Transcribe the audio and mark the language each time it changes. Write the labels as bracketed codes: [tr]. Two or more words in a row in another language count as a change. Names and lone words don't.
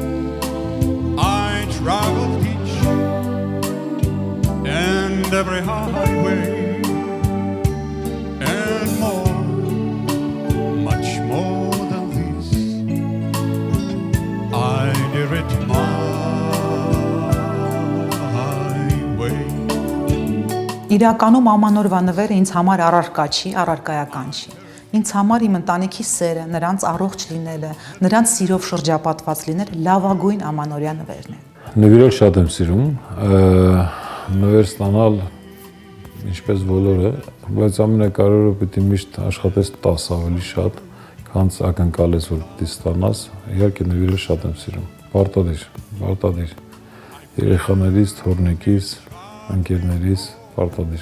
[en] I traveled each and every highway and more, much more than this. I did it my way. [hy] Իրականում ամանորվա նվերը ինձ համար առարկա չի, առարկայական չի։ Ինձ համար իմ ընտանիքի սերը, նրանց առողջ լինելը, նրանց սիրով շրջապատված լինելը լավագույն ամանորյա նվերն է։ Նվիրել շատ եմ սիրում, նվեր ստանալ ինչպես բոլորը, բայց ամենակարևորը պետք է միշտ աշխատես 10 ավելի շատ, Քանց ակնկալես որ պիտի ստանաս, իհարկե նվիրել շատ եմ սիրում։ Պարտադիր։ Երեխաներից, թորնիկից, ընկերներից պարտադիր։